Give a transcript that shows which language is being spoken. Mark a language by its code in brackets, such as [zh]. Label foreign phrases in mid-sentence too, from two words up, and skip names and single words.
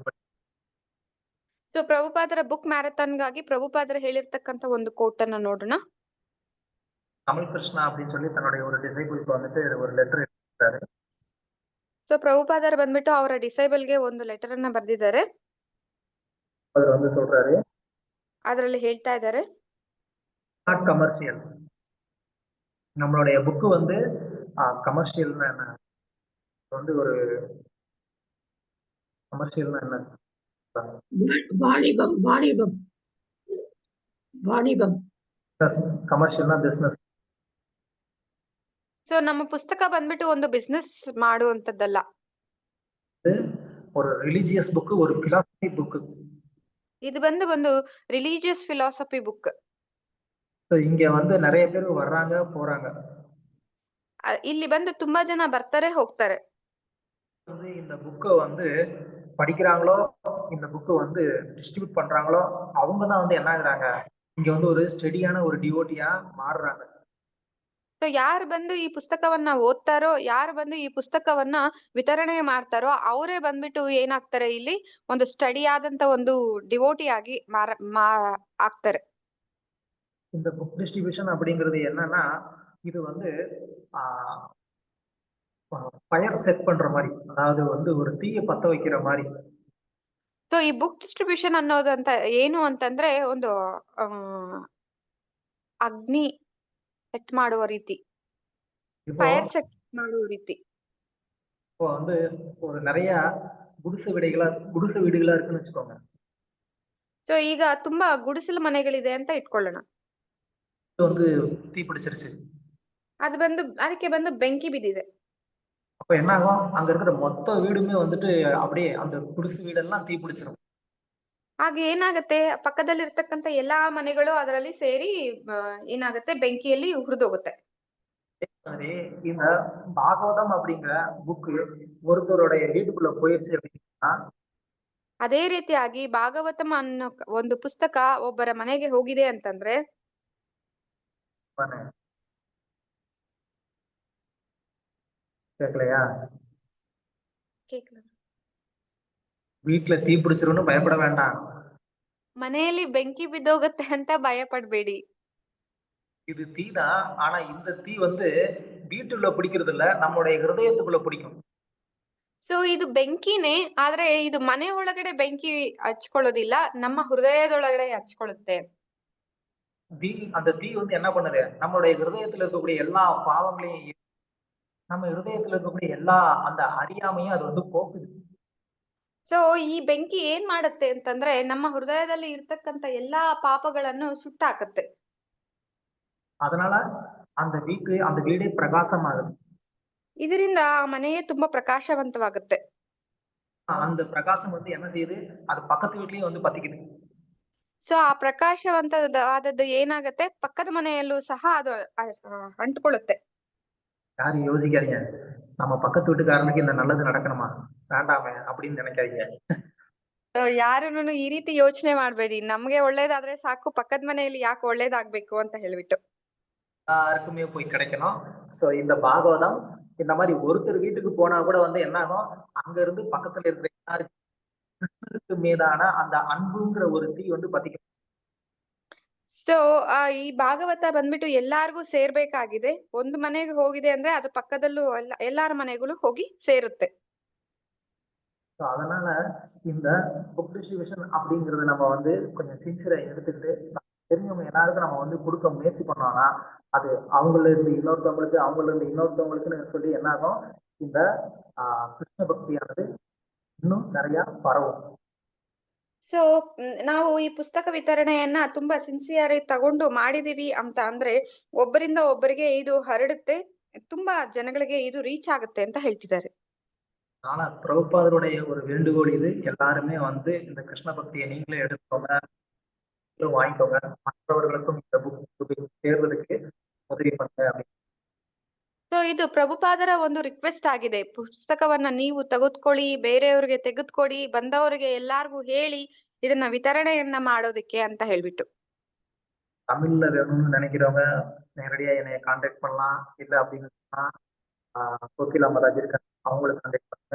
[kn] ಸೊ ಪ್ರಭುಪಾದರ ಬುಕ್ ಮ್ಯಾರಥಾನ್ಗಾಗಿ ಪ್ರಭುಪಾದರು ಹೇಳಿರ್ತಕ್ಕಂಥ ಒಂದು ಕೋಟ್ ಅನ್ನ ನೋಡೋಣ. [ta] கமல் கிருஷ்ணா அப்படின்னு சொல்லி தன்னுடைய ஒரு டிசைபிளுக்கு வந்துட்டு ஒரு லெட்டர் எழுதிட்டாரு. [kn] ಸೊ ಪ್ರಭುಪಾದರು ಬಂದ್ಬಿಟ್ಟು ಅವರ ಡಿಸೈಬಲ್ಗೆ ಒಂದು ಲೆಟರ್ ಅನ್ನ ಬರೆದಿದ್ದಾರೆ. [ta] அவர் வந்து சொல்றாரு, [kn] ಅದರಲ್ಲಿ ಹೇಳ್ತಾ ಇದ್ದಾರೆ, [en] not commercial. [ta] நம்மளுடைய புக்கு வந்து கமர்ஷியல்னா என்ன, வந்து ஒரு கமர்ஷியல்னா என்ன, வாணிபம் வாணிபம் வாணிபம் கமர்ஷியல்னா பிசினஸ். [kn] ಸೊ ನಮ್ಮ ಪುಸ್ತಕ ಬಂದ್ಬಿಟ್ಟು ಒಂದು ಬಿಸ್ನೆಸ್ ಮಾಡುವಂತದ್ದಲ್ಲ. [ta] ஒரு [en] religious book, [ta] ஒரு [en] philosophy book. [kn] ಇದು ಬಂದು ಒಂದು [en] religious philosophy book. [ta] இங்க வந்து நிறைய பேர் வர்றாங்க போறாங்க. [kn] ಇಲ್ಲಿ ಬಂದು ತುಂಬಾ ಜನ ಬರ್ತಾರೆ ಹೋಗ್ತಾರೆ. [ta] வந்து இந்த புக்கை வந்து படிக்கிறாங்களோ, இந்த புக்கை வந்து டிஸ்ட்ரிபியூட் பண்றாங்களோ, அவங்க தான் வந்து என்ன ஆகுறாங்க, இங்க வந்து ஒரு ஸ்டெடியான ஒரு டிவோட்டியா மாறுறாங்க. [kn] ಸೊ ಯಾರು ಬಂದು ಈ ಪುಸ್ತಕವನ್ನ ಓದ್ತಾರೋ, ಯಾರು ಬಂದು ಈ ಪುಸ್ತಕವನ್ನ ವಿತರಣೆ ಮಾಡ್ತಾರೋ, ಅವರೇ ಬಂದ್ಬಿಟ್ಟು ಏನಾಗ್ತಾರೆ, ಇಲ್ಲಿ ಒಂದು ಸ್ಟಡಿ ಆದಂತ ಒಂದು ಡಿವೋಟಿ ಆಗಿ ಆಗ್ತಾರೆ. [ta] இந்த [en] book distribution [ta] அப்படிங்கிறது என்னன்னா, இது வந்து [en] fire set [ta] பண்ற மாதிரி, அதாவது வந்து ஒரு தீயை பத்த வைக்கிற மாதிரி. [kn] ಸೊ ಈ [en] book distribution [kn] ಅನ್ನೋದಂತ ಏನು ಅಂತಂದ್ರೆ ಒಂದು ಅಗ್ನಿ ಸೆಟ್ ಮಾಡುವ ರೀತಿ, [en] fire set [kn] ಮಾಡುವ ರೀತಿ. [ta] இப்போ வந்து ஒரு நிறைய குடிசை வீடுகளா இருக்குன்னு வச்சுக்கோங்க. [kn] ಸೊ ಈಗ ತುಂಬಾ ಗುಡಿಸಲು ಮನೆಗಳಿದೆ ಅಂತ ಇಟ್ಕೊಳ್ಳೋಣ. [ta] வந்து தீ பிடிச்சிருச்சு, [kn] ಅದು ಬಂದು ಅದಕ್ಕೆ ಬಂದು ಬೆಂಕಿ ಬಿದ್ದಿದೆ. [ta] அப்ப என்ன ஆகும், அங்க இருக்கிற மொத்த வீடுமே வந்துட்டு அப்படியே அந்த குடிசை வீடெல்லாம் தீ பிடிச்சிரும். [kn] ಆಗ ಏನಾಗುತ್ತೆ, ಪಕ್ಕದಲ್ಲಿ ಇರ್ತಕ್ಕಂತ ಎಲ್ಲಾ ಮನೆಗಳು ಅದರಲ್ಲಿ ಸೇರಿ ಏನಾಗುತ್ತೆ, ಬೆಂಕಿಯಲ್ಲಿ ಹುರಿದೋಗುತ್ತೆ. [ta] இந்த பாகவதம் அப்படிங்கிற புக் ஒருத்தருடைய வீட்டுக்குள்ள போயிடுச்சு அப்படின்னா, [kn] ಅದೇ ರೀತಿಯಾಗಿ ಭಾಗವತಂ ಅನ್ನೋ ಒಂದು ಪುಸ್ತಕ ಒಬ್ಬರ ಮನೆಗೆ ಹೋಗಿದೆ ಅಂತಂದ್ರೆ, [ta] கேட்கலையா, வீட்டுல தீ பிடிச்சிரும்னு பயப்பட வேண்டாம். [kn] ಮನೆಯಲ್ಲಿ ಬೆಂಕಿ ಬಿದ್ದೋಗುತ್ತೆ ಅಂತ ಭಯ ಪಡ್ಬೇಡಿ. [ta] இது தீ தான், ஆனா இந்த தீ வந்து வீட்டுக்குள்ள பிடிக்கிறது இல்ல, நம்மளுடைய ஹிருதயத்துக்குள்ள பிடிக்கும். [kn] ಸೊ ಇದು ಬೆಂಕಿನೇ, ಆದ್ರೆ ಇದು ಮನೆ ಒಳಗಡೆ ಬೆಂಕಿ ಹಚ್ಕೊಳ್ಳೋದಿಲ್ಲ, ನಮ್ಮ ಹೃದಯದೊಳಗಡೆ ಹಚ್ಕೊಳ್ಳುತ್ತೆ. [ta] அந்த தீ வந்து என்ன பண்ணுது, நம்மளுடைய ஹிருதயத்துல இருக்கக்கூடிய எல்லா பாவங்களையும், நம்ம ஹிருதயத்துல இருக்கக்கூடிய எல்லா அந்த அறியாமையும் அது வந்து போக்குது. [kn] ಸೊ ಈ ಬೆಂಕಿ ಏನ್ ಮಾಡುತ್ತೆ ಅಂತಂದ್ರೆ, ನಮ್ಮ ಹೃದಯದಲ್ಲಿ ಇರ್ತಕ್ಕಂತ ಎಲ್ಲಾ ಪಾಪಗಳನ್ನು ಸುಟ್ಟಾಕತ್ತೆ. [ta] அதனால அந்த வீடே பிரகாசமாகுது. [kn] ಇದರಿಂದ ಆ ಮನೆಯೇ ತುಂಬಾ ಪ್ರಕಾಶವಂತವಾಗುತ್ತೆ. [ta] அந்த பிரகாசம் வந்து என்ன செய்யுது, அது பக்கத்து வீட்லயும் வந்து பத்திக்குது. [kn] ಸೊ ಆ ಪ್ರಕಾಶವಂತವಾದದ್ದು ಏನಾಗತ್ತೆ, ಪಕ್ಕದ ಮನೆಯಲ್ಲೂ ಸಹ ಅದು ಅಂಟ್ಕೊಳ್ಳುತ್ತೆ. [ta] யாரும் யோசிக்காதீங்க, நம்ம பக்கத்து வீட்டுக்காரனுக்கு இந்த நல்லது நடக்கணுமா வேண்டாமே அப்படின்னு நினைக்காதீங்க. [kn] ಯಾರುನು ಈ ರೀತಿ ಯೋಚನೆ ಮಾಡ್ಬೇಡಿ, ನಮ್ಗೆ ಒಳ್ಳೇದಾದ್ರೆ ಸಾಕು, ಪಕ್ಕದ ಮನೆಯಲ್ಲಿ ಯಾಕೆ ಒಳ್ಳೇದಾಗ್ಬೇಕು ಅಂತ ಹೇಳ್ಬಿಟ್ಟು. [ta] யாருக்குமே போய் கிடைக்கணும். சோ இந்த பாகவதம் இந்த மாதிரி ஒருத்தர் வீட்டுக்கு போனா கூட வந்து என்ன ஆகும், அங்க இருந்து பக்கத்துல இருக்கிற எல்லாருக்கு மீதான அந்த அன்புங்கிற ஒரு தீ வந்து பத்திக்கும். [kn] ಸೊ ಈ ಭಾಗವತ ಬಂದ್ಬಿಟ್ಟು ಎಲ್ಲಾರ್ಗೂ ಸೇರ್ಬೇಕಾಗಿದೆ. ಒಂದು ಮನೆಗೆ ಹೋಗಿದೆ ಅಂದ್ರೆ ಅದು ಪಕ್ಕದಲ್ಲೂ ಎಲ್ಲಾರ ಮನೆಗಳು ಹೋಗಿ ಸೇರುತ್ತೆ. [ta] அதனால இந்த [en] book distribution [ta] அப்படிங்கறது நம்ம வந்து கொஞ்சம் சின்சியரா எடுத்துக்கிட்டு தெரிஞ்சவங்க எல்லாருக்கும் நம்ம வந்து கொடுக்க முயற்சி பண்ணோம்னா, அது அவங்கள இருந்து இன்னொருத்தவங்களுக்கு, அவங்கள இருந்து இன்னொருத்தவங்களுக்குன்னு சொல்லி என்ன ஆகும், இந்த கிருஷ்ண பக்தியானது இன்னும் நிறைய பரவும். [kn] ಸೊ ನಾವು ಈ ಪುಸ್ತಕ ವಿತರಣೆಯನ್ನ ತುಂಬಾ ಸಿನ್ಸಿಯರ್ ಆಗಿ ತಗೊಂಡು ಮಾಡಿದೀವಿ ಅಂತ ಅಂದ್ರೆ, ಒಬ್ಬರಿಂದ ಒಬ್ಬರಿಗೆ ಇದು ಹರಡುತ್ತೆ, ತುಂಬಾ ಜನಗಳಿಗೆ இது ரீச் ஆகுತ್ತೆ ಅಂತ ಹೇಳ್ತಿದ್ದಾರೆ. [ta] ஆனா பிரபுபாதருடைய ஒரு வேண்டுகோள் இது, எல்லாருமே வந்து இந்த கிருஷ்ண பக்தியை நீங்களே எடுத்துக்கோங்க, நீங்களும் வாங்கிக்கோங்க, மற்றவர்களுக்கும் இந்த புக் சேர்வதற்கு உதவி பண்ணுங்க அப்படின்னு. [kn] ಸೊ ಇದು ಪ್ರಭುಪಾದರ ಒಂದು ರಿಕ್ವೆಸ್ಟ್ ಆಗಿದೆ. ಪುಸ್ತಕವನ್ನ ನೀವು ತೆಗೆದುಕೊಳ್ಳಿ, ಬೇರೆಯವರಿಗೆ ತೆಗೆದುಕೊಡಿ, ಬಂದವರಿಗೆ ಎಲ್ಲಾರ್ಗೂ ಹೇಳಿ ಇದನ್ನ ವಿತರಣೆಯನ್ನ ಮಾಡೋದಕ್ಕೆ ಅಂತ ಹೇಳ್ಬಿಟ್ಟು. [ta] தமிழ்ல வேணும்னு நினைக்கிறவங்க நேரடியா என்னைய கான்டாக்ட் பண்ணலாம், இல்ல அப்படின்னு சொன்னா கோகிலா மாதாஜி இருக்காங்க, அவங்களுக்கு கான்டாக்ட் பண்ணுங்க.